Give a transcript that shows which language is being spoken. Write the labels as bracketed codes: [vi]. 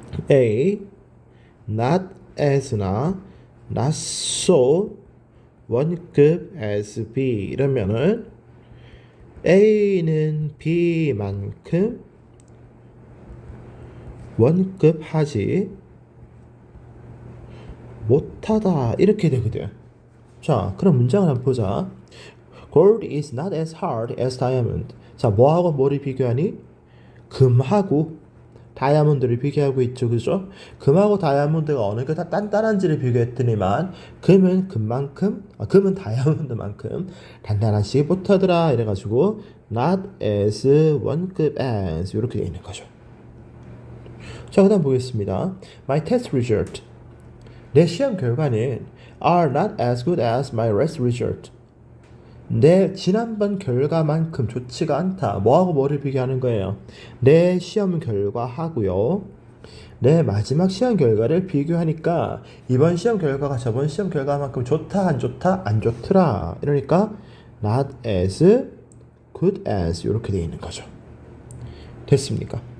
[ko] A, not as나 not so 원급 as B 이러면은 A는 B만큼 원급하지 못하다 이렇게 되거든. 자, 그럼 문장을 한번 보자. [en] Gold is not as hard as diamond. [ko] 자, 뭐하고 뭐를 비교하니? 금하고 다이아몬드를 비교하고 있죠, 그죠? 금하고 다이아몬드가 어느 게 더 단단한지를 비교했더니만 금은 다이아몬드만큼 단단하지 못하더라 이래가지고 not as 원급 as 이렇게 되어 있는 거죠. 자, 그다음 보겠습니다. [en] My test result. [ko] 내 시험 결과는 [en] are not as good as my last result. [ko] 내 지난번 결과만큼 좋지가 않다. 뭐하고 뭐를 비교하는 거예요? 내 시험 결과하고요. 내 마지막 시험 결과를 비교하니까 이번 시험 결과가 저번 시험 결과만큼 좋다 안 좋다 안 좋더라. 이러니까 [en] not as good as [ko] 이렇게 되어 있는 거죠. 됐습니까?